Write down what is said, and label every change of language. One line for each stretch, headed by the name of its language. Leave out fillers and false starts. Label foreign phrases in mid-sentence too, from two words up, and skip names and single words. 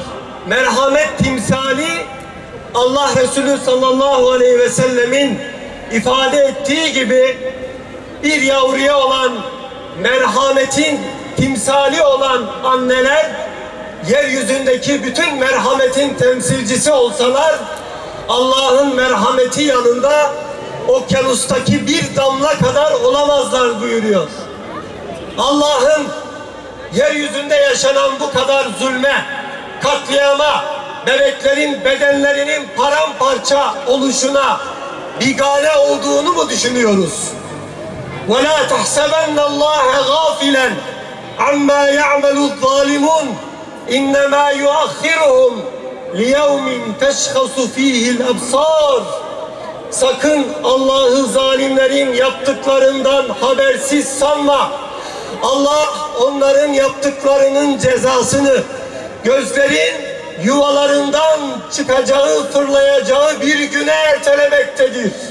Turkish: Merhamet timsali Allah Resulü sallallahu aleyhi ve sellemin ifade ettiği gibi bir yavruya olan merhametin timsali olan anneler yeryüzündeki bütün merhametin temsilcisi olsalar Allah'ın merhameti yanında okyanustaki bir damla kadar olamazlar buyuruyor. Allah'ın yeryüzünde yaşanan bu kadar zulme, katliama, bebeklerin bedenlerinin paramparça oluşuna bigane olduğunu mu düşünüyoruz?
Arabic: وَلَا تَحْسَبَنَّ اللّٰهَ غَافِلًا عَمَّا يَعْمَلُ الظَّالِمُونَ اِنَّمَا يُؤَخِّرُهُمْ لِيَوْمٍ تَشْخَصُ ف۪يهِ الْأَبْصَارِ.
Turkish: Sakın Allah'ı zalimlerin yaptıklarından habersiz sanma. Allah onların yaptıklarının cezasını gözlerin yuvalarından çıkacağı, fırlayacağı bir güne ertelemektedir.